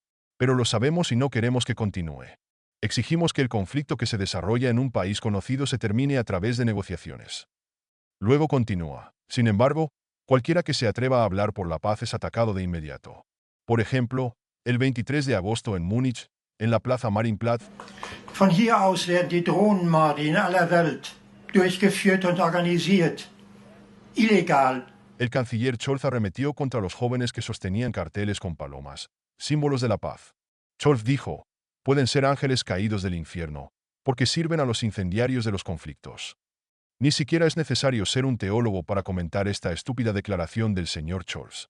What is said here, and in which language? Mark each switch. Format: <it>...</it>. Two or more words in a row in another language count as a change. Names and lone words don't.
<es>Pero lo sabemos y no queremos que continúe. Exigimos que el conflicto que se desarrolla en un país conocido se termine a través de negociaciones. Luego continúa. Sin embargo, cualquiera que se atreva a hablar por la paz es atacado de inmediato. Por ejemplo, el 23 de agosto en Múnich, en la Plaza Marienplatz.</es> <de>Von hier aus werden die Drohnenmorde in aller Welt durchgeführt und organisiert. Illegal.</de> <es>El canciller Scholz arremetió contra los jóvenes que sostenían carteles con palomas, símbolos de la paz. Scholz dijo: pueden ser ángeles caídos del infierno, porque sirven a los incendiarios de los conflictos. Ni siquiera es necesario ser un teólogo para comentar esta estúpida declaración del señor Scholz.</es>